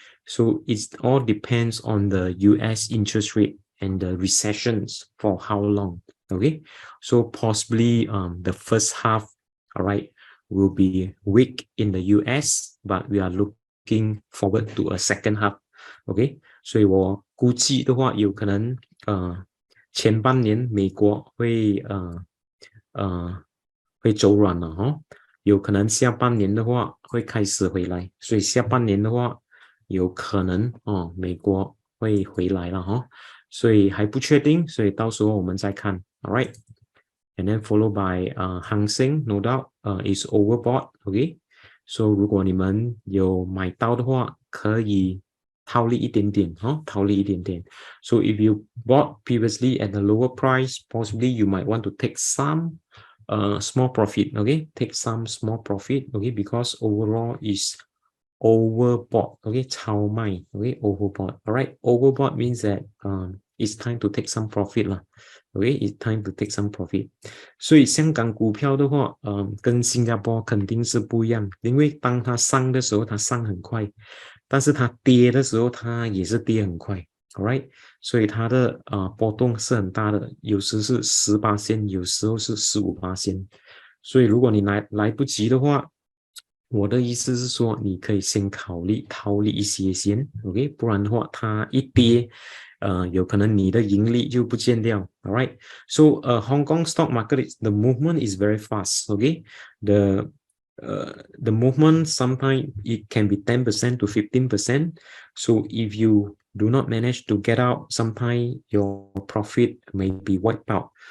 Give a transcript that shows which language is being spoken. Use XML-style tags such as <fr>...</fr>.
<en>So it all depends on the US interest rate and the recessions for how long, okay. So possibly the first half, all right, will be weak in the US, but we are looking forward to a second half, okay.</en> <zh>所以我估计的话，有可能前半年美国会会走软了哈，有可能下半年的话会开始回来，所以下半年的话有可能美国会回来了哈，所以还不确定，所以到时候我们再看 ，all right。</zh> <en>And then followed by Hang Seng, no doubt is overbought, okay.</en> <zh>So 如果你们有买到的话，可以套利一点点，套利一点点。</zh> <en>So if you bought previously at the lower price, possibly you might want to take some small profit, okay. Take some small profit, okay, because overall is overbought, okay, 超卖, okay, overbought. All right, overbought means that it's time to take some profit 啦。 Okay, it's time to take some profit.</en> <zh>所以香港股票的话，跟新加坡肯定是不一样，因为当它上的时候，它上很快，但是它跌的时候，它也是跌很快。 All right, 所以它的波动是很大的，有时是10%，有时候是15%。所以如果你来不及的话，我的意思是说，你可以先考虑套利一些先 ，OK， 不然的话，它一跌，有可能你的盈利就不见掉 ，All right.</zh> <en>So Hong Kong stock market the movement is very fast, okay. The movement sometimes it can be 10% to 15%. So if you do not manage to get out, sometimes your profit may be wiped out.</en>